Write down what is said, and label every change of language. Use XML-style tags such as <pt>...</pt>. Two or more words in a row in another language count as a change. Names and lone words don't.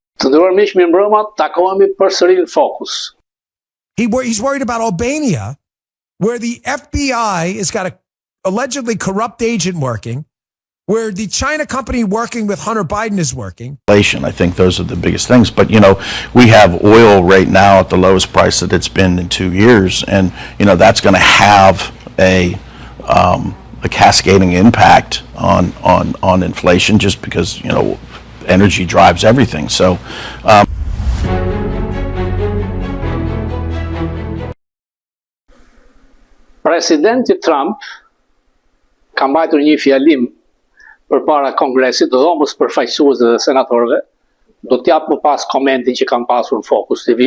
<sq>nderuar miq, mirëmbrëma, takohemi përsëri në Focus.</sq> <en>He's worried about Albania, where the FBI has got a allegedly corrupt agent working, where the China company working with Hunter Biden is working. I think those are the biggest things. But, we have oil right now at the lowest price that it's been in 2 years. And, that's going to have a cascading impact on inflation just because, energy drives everything. So,</en> <sq>Presidenti Trump ka mbajtur një fjalim përpara Kongresit, dhomës përfaqësuesve dhe senatorëve, do t'jap më pas komentin që kanë pasur në Focus TV.</sq>